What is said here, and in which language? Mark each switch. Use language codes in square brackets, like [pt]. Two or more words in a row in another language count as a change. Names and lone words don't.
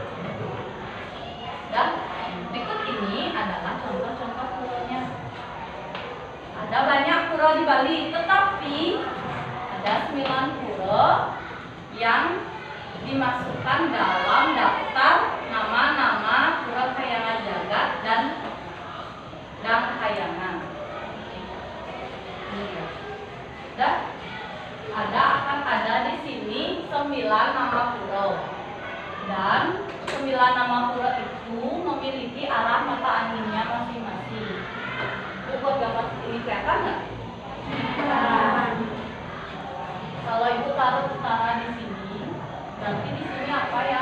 [id] Dan berikut ini adalah contoh-contoh puranya. Ada banyak pura di Bali, tetapi ada 9 pura yang dimasukkan dalam daftar nama-nama pura kayangan jagat dan dang kayangan. Dan akan ada di sini 9 nama pura. Dan 9 nama pura itu memiliki arah mata anginnya masing-masing. Itu buat gambar ini kelihatan nggak? Kalau ibu taruh utara di sini, berarti di sini apa ya?